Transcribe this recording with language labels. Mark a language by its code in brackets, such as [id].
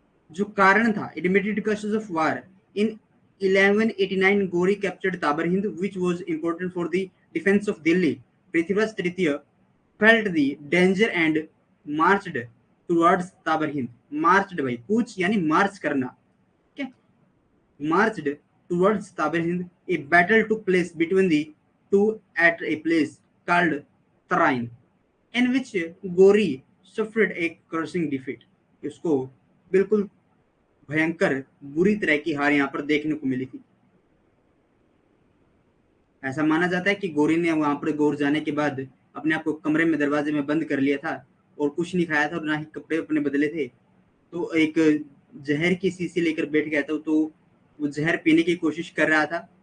[hi] जो कारण था, [en] Admitted causes of war in 1189 Ghori captured Tabar Hind which was important for the defence of Delhi. Prithviraj तृतीय felt the danger and marched towards Tabar Hind. [hi] Marched भाई कूच यानी मार्च करना, ठीक है, [en] marched towards Taberhind. A battle took place between the two at a place called Tarain, in which Gori suffered a crushing defeat. [hi] इसको बिल्कुल भयंकर बुरी तरह की हार यहाँ पर देखने को मिली थी। ऐसा माना जाता है कि गोरी ने वहां पर गौर जाने के बाद अपने आप को कमरे में दरवाजे में बंद कर लिया था और कुछ नहीं खाया था और ना ही कपड़े अपने बदले थे, तो एक जहर की शीशी लेकर बैठ गया था, तो वो जहर पीने की कोशिश कर रहा था।